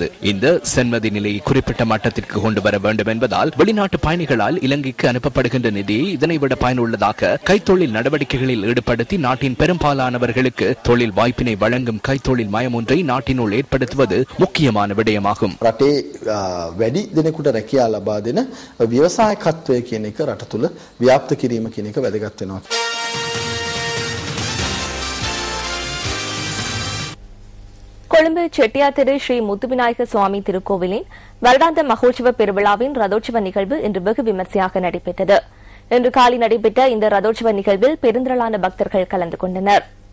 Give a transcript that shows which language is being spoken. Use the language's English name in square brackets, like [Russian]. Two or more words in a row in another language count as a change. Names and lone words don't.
[Tamil] இந்த சென்மதி நிலையை குறிப்பிட்ட மட்டத்திற்கு கொண்டு வர வேண்டும் என்பதால் வெளிநாட்டு பயணிகளால் இலங்கைக்கு அனுப்பப்படுகின்ற நிதியை இதனைவிட பயனுள்ளதாக கைத்தொழில் நடவடிக்கைகளில் ஈடுபடுத்தி நாட்டின் பெரும்பாலானவர்களுக்கு தொழில் வாய்ப்பினை வழங்கும் கைத்தொழில் மயம் ஒன்றை நாட்டினுள் ஏற்படுத்துவது முக்கியமான விடயமாகும். [Sinhala] වැඩි දෙනෙකුට රැකියා ලබා දෙන ව්‍යවසායකත්වය කියන එක රට තුළ ව්‍යාප්ත කිරීම කියන එක වැදගත් වෙනවා. [Tamil] கொழும்பு செட்டியாத்திரு ஸ்ரீ முத்துவிநாயக சுவாமி திருக்கோவிலின் வருடாந்த மகோற்சவ பெருவிழாவின் ரதோற்சவ நிகழ்வு இன்று வெகு விமர்சையாக நடைபெற்றது. இன்று காலை நடைபெற்ற இந்த ரதோற்சவ நிகழ்வில் பெருந்திரளான பக்தர்கள் கலந்து கொண்டனர்.